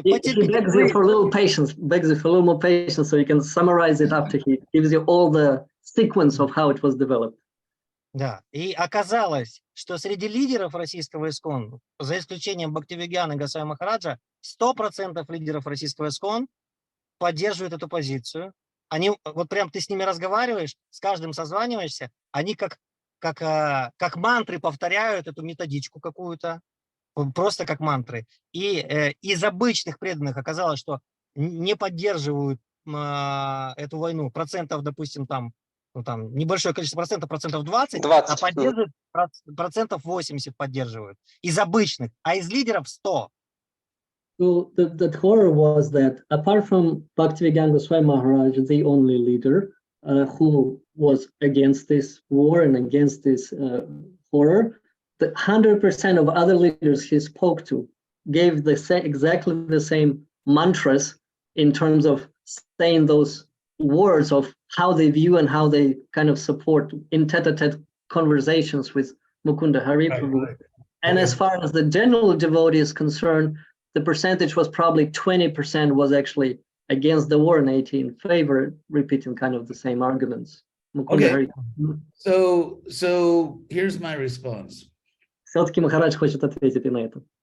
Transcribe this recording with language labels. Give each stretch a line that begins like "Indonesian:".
English: He begs you for a little patience, more patience, so you can summarize it after he gives you all the sequence of how it was developed.
Russian: Да, и оказалось, что среди лидеров российского ИСККОН, за исключением Бхактивигьяна и Госвами Махараджа, 100% лидеров российского ИСККОН поддерживают эту позицию. Они, вот прям ты с ними разговариваешь, с каждым созваниваешься, они как мантры повторяют эту методичку какую-то, просто как мантры. И из обычных преданных оказалось, что не поддерживают эту войну процентов, допустим, там небольшое количество процентов 20, а поддерживают процентов 80 поддерживают. Из обычных, а из лидеров 100.
English: So the horror was that apart from Bhaktivedanta Swami Maharaj, the only leader who was against this war and against this horror, the 100% of other leaders he spoke to gave exactly the same mantras in terms of saying those words of how they view and how they kind of support in tete-a-tete conversations with Mukunda Hari Prabhu. Right. And as far as the general devotee is concerned, the percentage was probably 20% was actually against the war and 80% in favor, repeating kind of the same arguments. Okay, so here's my response.
Russian: Все-таки Махарадж хочет ответить и на это.